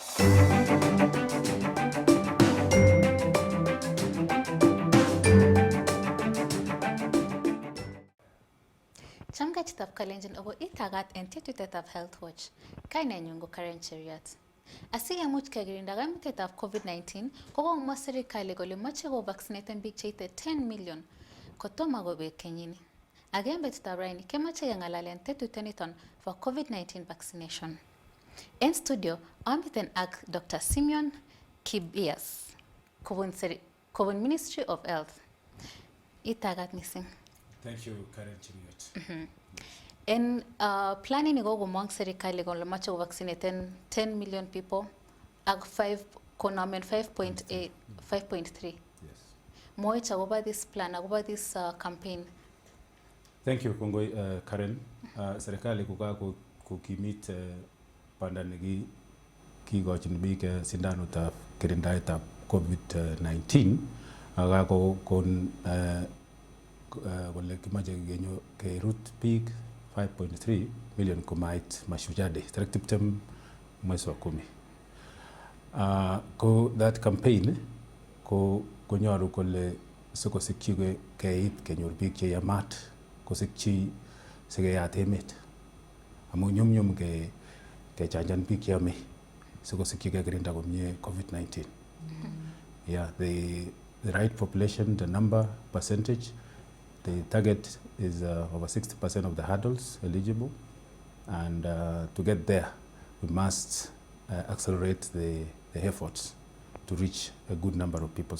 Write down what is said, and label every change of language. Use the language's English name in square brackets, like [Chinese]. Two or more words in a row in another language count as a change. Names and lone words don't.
[Kalenjin] Chamgachitab Kalenjin obo itagat en tetutetab Health Watch. Kainenyu ko Karen Cheriot. Asigemuch kekirinda kaimutietab COVID-19, kokomwa serikali kole moche kovaccineten biik cheite 10 million kotomo kobek kenyini. Ak en betutab raini kemoche keng'alalen tetutioniton [English] for COVID-19 vaccination. [Kalenjin] En studio, amiten ak Dr. Simeon Kibias, kobun Ministry of Health. Itagat missing. [English] Thank you, Karen Cheriot. [Kalenjin] En planning ko komong serikali kole moche kovaccineten [English] 10 million people [Kalenjin] ak 5.3. [English] Yes. [Kalenjin] Moich akoba [English] this plan, akoba this campaign. Thank you, [Kalenjin] Kongoi, Karen. Serikali kukimit panda nekikochin biik sindanutab kirindaetab COVID-19 akakokon kole kimache kerut biik 5.3 million komait Mashujaa Day, tarik 20 [Swahili] mwezi wa 10. [Kalenjin] Ko [English] that campaign [Kalenjin] konyoru kole sikosikyi keit kenyor biik cheyamat kosikyi sikeyat emet. Amu nyumnyum kechanjan biik cheyame sikosikyi kekirinda komie COVID-19. [English] Yeah, the right population, the number, percentage, the target is over 60% of the adults eligible, and to get there, we must accelerate the efforts to reach a good number of people.